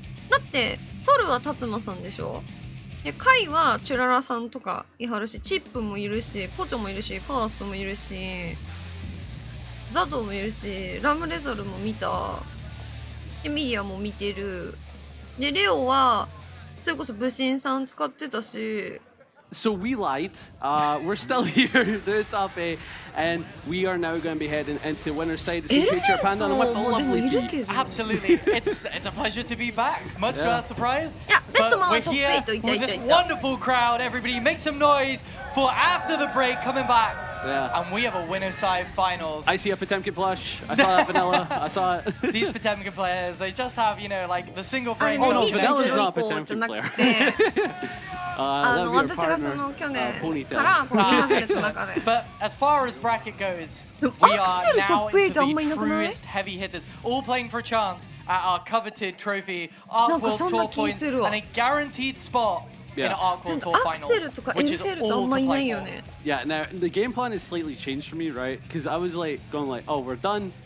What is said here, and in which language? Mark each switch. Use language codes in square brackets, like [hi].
[ja] だって、ソルは達馬さんでしょ？で、カイはチュララさんとかいはるし、チップもいるし、ポチョもいるし、ファーストもいるし、ザドもいるし、ラムレザルも見た。で、ミリアも見てる。で、レオは、それこそ武神さん使ってたし。 [en] So we lied. We're still here doing top 8, and we are now going to be heading into winner's side. It's the future Panda and with the lovely P. Absolutely, it's a pleasure to be back. Much to our surprise, but we're here with this wonderful crowd. Everybody, make some noise for after the break coming back. Yeah. And we have a winner's side finals. I see a Potemkin plush. I saw that vanilla. I saw it. These Potemkin players, they just have, you know, like the single brain. Oh no, vanilla's not a Potemkin player. [ja] 私がその去年からこう見始めた中で。 [en] But as far as bracket goes, we are now into the truest heavy hitters, all playing for a chance at our coveted trophy, Arc World Tour points, and a guaranteed spot in Arc World Tour finals, which is all to play for. Yeah, now the game plan has slightly changed for me, right? Because I was like going like, oh, we're done.